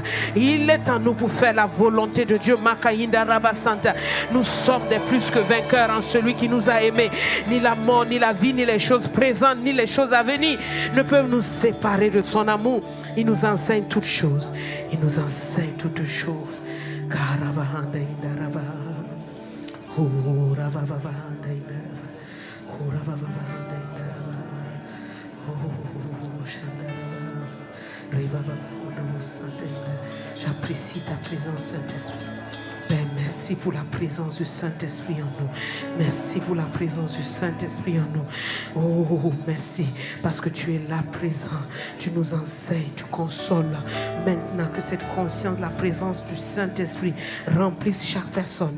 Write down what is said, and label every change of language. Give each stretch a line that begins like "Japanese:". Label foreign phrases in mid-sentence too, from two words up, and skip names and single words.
French: Il est en nous pour faire la volonté de Dieu. Maka Hinda Raba Santa. Nous sommes des plus que vainqueurs en celui qui nous a aimés. Ni la mort, ni la vie, ni les choses présentes, ni les choses à venir ne peuvent nous séparer de son amour. Il nous enseigne toutes choses. Il nous enseigne toutes choses. Karabahanda Hinda Raba. Oh, Rababahanda Hinda Raba. Oh, Rababahanda Hinda Raba. Oh, Shandara. Ribababahanda Santa Hinda. J'apprécie ta présence, Saint-Esprit. Père, merci pour la présence du Saint-Esprit en nous. Merci pour la présence du Saint-Esprit en nous. Oh, merci, parce que tu es là présent. Tu nous enseignes, tu consoles. Maintenant que cette conscience de la présence du Saint-Esprit remplisse chaque personne.